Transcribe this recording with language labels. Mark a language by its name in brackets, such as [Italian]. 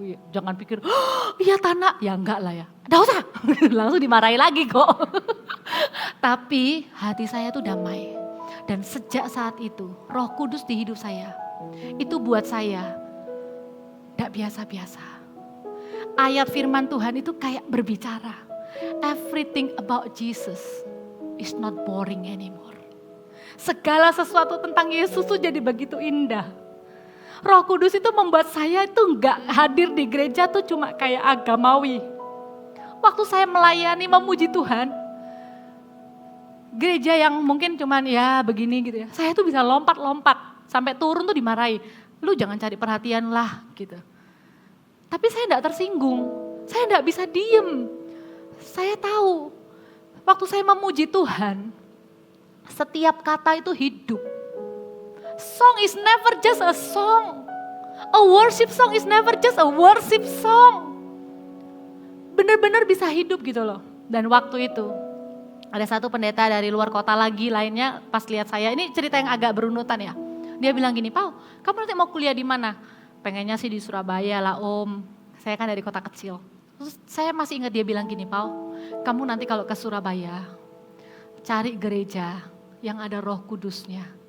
[Indonesian] Oh iya, jangan pikir, iya tanah. Ya enggak lah ya, gak usah. Langsung dimarahi lagi kok. Tapi hati saya tuh damai. Dan sejak saat itu, Roh Kudus di hidup saya, itu buat saya gak biasa-biasa. Ayat firman Tuhan itu kayak berbicara. [English] Everything about Jesus is not boring anymore. [Indonesian] Segala sesuatu tentang Yesus tuh jadi begitu indah. Roh Kudus itu membuat saya itu gak hadir di gereja tuh cuma kayak agamawi. Waktu saya melayani memuji Tuhan, gereja yang mungkin cuman ya begini gitu ya, saya tuh bisa lompat-lompat sampai turun tuh dimarahi. Lu jangan cari perhatian lah gitu. Tapi saya gak tersinggung, saya gak bisa diem. Saya tahu waktu saya memuji Tuhan, setiap kata itu hidup. [English] Song is never just a song. A worship song is never just a worship song. [Indonesian] Benar-benar bisa hidup gitu loh. Dan waktu itu ada satu pendeta dari luar kota lagi lainnya pas lihat saya, ini cerita yang agak berunutan ya. Dia bilang gini, Pau, kamu nanti mau kuliah di mana? Pengennya sih di Surabaya lah Om. Saya kan dari kota kecil. Terus saya masih ingat dia bilang gini, Pau, kamu nanti kalau ke Surabaya cari gereja yang ada Roh Kudusnya.